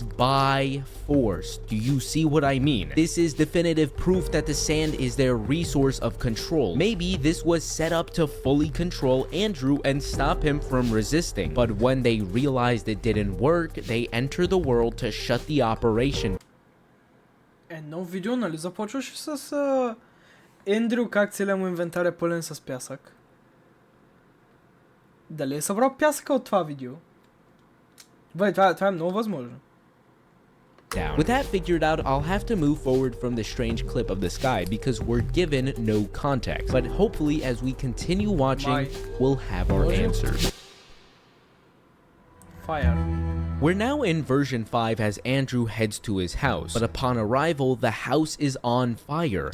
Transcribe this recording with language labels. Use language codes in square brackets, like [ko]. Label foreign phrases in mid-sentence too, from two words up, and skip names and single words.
[en] By force. Do you see what I mean? This is definitive proof that the sand is their resource of control. Maybe this was set up to fully control Andrew and stop him from resisting, but when they realized it didn't work, they enter the world to shut the operation. [bg] Едно видео, нали започваше с Ендрю, как целият му инвентар е пълен с пясък. Дали е събрал пясъка от това видео? Това е много възможно. [en] With that figured out, I'll have to move forward from the strange clip of the sky because we're given no context. But hopefully as we continue watching, we'll have our answers. Fire. We're now in version 5 as Andrew heads to his house, but upon arrival, the house is on fire.